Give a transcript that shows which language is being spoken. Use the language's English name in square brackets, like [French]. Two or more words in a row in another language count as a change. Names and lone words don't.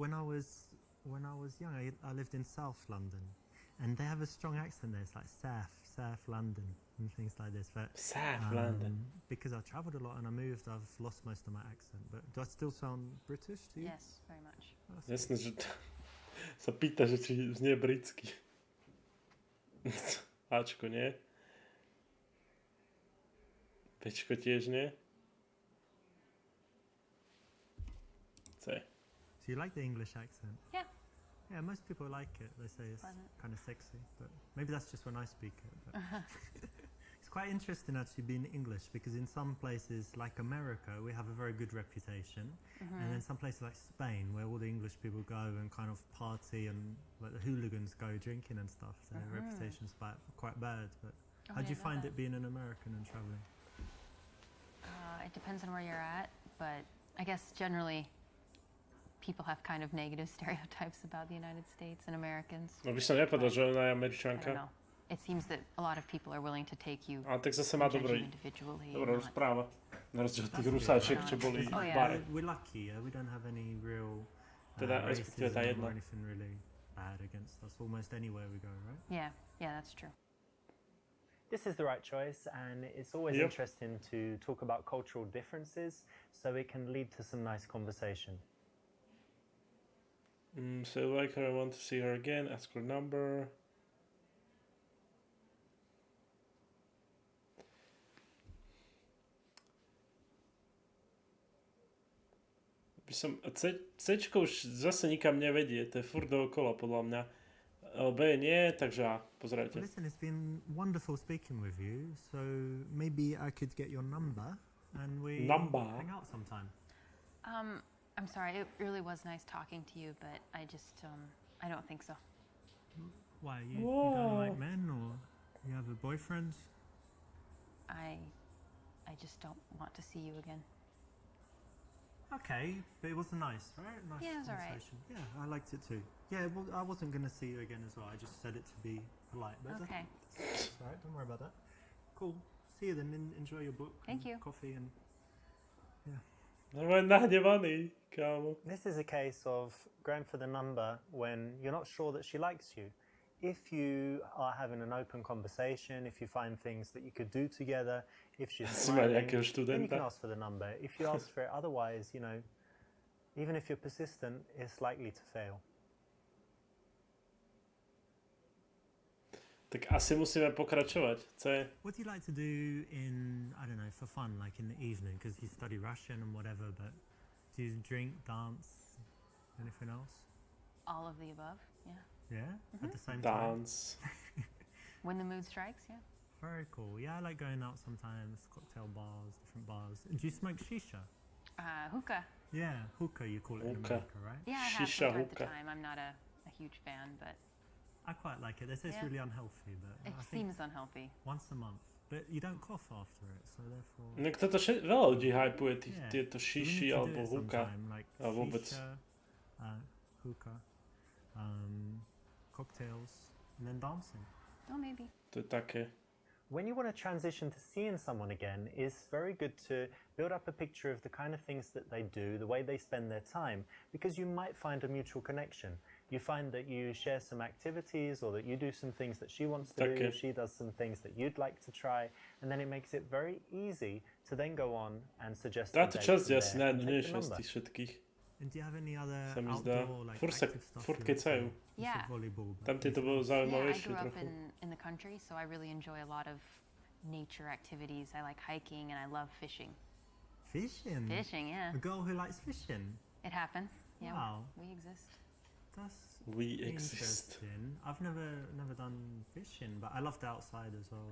[English] When I was when I was young, I lived in South London, and they have a strong accent there. It's like South London and things like this. But South London. because I travelled a lot and I moved, I've lost most of my accent. But do I still sound British to you? Yes, very much. Oh, that's [Slovak] Jasné, že sa pýta, že či znie britsky. Ačko nie. Pečko tiež nie. C. [English] So you like the English accent? Yeah. Yeah, most people like it. They say it's Pleasant. kind of sexy, but maybe that's just when I speak it. But it's quite interesting actually being English, because in some places like America, we have a very good reputation, and then some places like Spain, where all the English people go and kind of party and like the hooligans go drinking and stuff, so their reputation's quite bad. But Oh, how I do you didn't know find that. it being an American and traveling? It depends on where you're at, but I guess generally people have kind of negative stereotypes about the United States and Americans. [Slovak] No by som nepovedal, že ona je [English] I don't [Slovak] Američanka. [English] know. It seems that a lot of people are willing to take you [Slovak] Ale tak zase má [English] and judge you [Slovak] dobrý, [English] individually. [Slovak] dobrá [English] not- [Slovak] rozpráva. Na rozdiel od tých [English] That's [Slovak] rusáčiek, [English] good. [Slovak] čo boli [English] Oh, [Slovak] v [English] yeah. [Slovak] bare. [English] We're lucky, yeah? We don't have any real [Slovak] Teda, respektíve tá [English] racism [Slovak] jedna. [English] or anything really bad against us almost anywhere we go, right? Yeah, that's true. This is the right choice, and it's always Yep. interesting to talk about cultural differences so it can lead to some nice conversation. So like her, I want to see her again, ask her number. [Slovak] C-čko už zase nikam nevedie, to je furt dookola podľa mňa. B nie, takže A, pozerajte. [English] Well, listen, it's been wonderful speaking with you. So maybe I could get your number and we Number? hang out sometime. I'm sorry, it really was nice talking to you, but I just, I don't think so. Why you don't Whoa. like men, or you have a boyfriend? I just don't want to see you again. Okay, but it was nice, right? Nice Yeah, it was all right. conversation. Yeah, I liked it too. Yeah, well, I wasn't going to see you again as well. I just said it to be polite. But Okay. It's all right, don't worry about that. Cool. See you then. Enjoy your book. Thank and you. Coffee and [Slovak] Normálne nahnevaný, kámo. [English] This is a case of going for the number when you're not sure that she likes you. If you are having an open conversation, if you find things that you could do together, if she's [Slovak] Si má [English] smiling, [Slovak] nejakého [English] then you can [Slovak] študenta. [English] ask for the number. If you ask for it otherwise, you know, even if you're persistent, it's likely to fail. [Slovak] Tak asi musíme pokračovať. C. [English] what do you like to do in, I don't know, for fun, like in the evening? Because you study Russian and whatever, but do you drink, dance, anything else? All of the above, yeah. Yeah? At the same time? Dance. When the mood strikes, yeah. Very cool. Yeah, I like going out sometimes, cocktail bars, different bars. Do you smoke shisha? Hookah. Yeah, hookah you call it in Hookah. America, right? Yeah, I have Shisha from time to hookah. time. I'm not a huge fan, but I quite like it. They say it's Yeah. really unhealthy, but it I think seems unhealthy. once a month. But you don't cough after it, so therefore... [Slovak] No toto veľa ľudí hypuje [English] Yeah. [Slovak] tieto [English] So we [Slovak] šiši [English] need to do [Slovak] alebo [English] it [Slovak] huka. [English] sometime, like [Slovak] a vôbec. [English] shisha, hookah, cocktails, and then dancing. Oh, maybe. To je také. When you want to transition to seeing someone again, it's very good to build up a picture of the kind of things that they do, the way they spend their time, because you might find a mutual connection. You find that you share some activities, or that you do some things that she wants to do, Okay. she does some things that you'd like to try, and then it makes it very easy to then go on and suggest a [Slovak] Táto [English] date [Slovak] časť je [English] from [Slovak] asi [English] there and take the [Slovak] najnudnejšia z [English] number. [Slovak] tých všetkých. [English] And do you have any other [Slovak] Sa mi zdá. [English] outdoor, like [Slovak] Furt [English] active stuff? [Slovak] furt [English] you like to [Slovak] kecajú. [English] do? You Yeah. said volleyball, but [Slovak] Tam tieto bolo [English] Yeah, I [Slovak] zaujímavejšie [English] grew up [Slovak] trochu. [English] in the country, so I really enjoy a lot of nature activities. I like hiking and I love fishing. fishing. Fishing, yeah. A girl who likes fishing. It happens. Yeah, Wow. we exist. That's We exist. interesting. I've never done fishing, but I love the outside as well.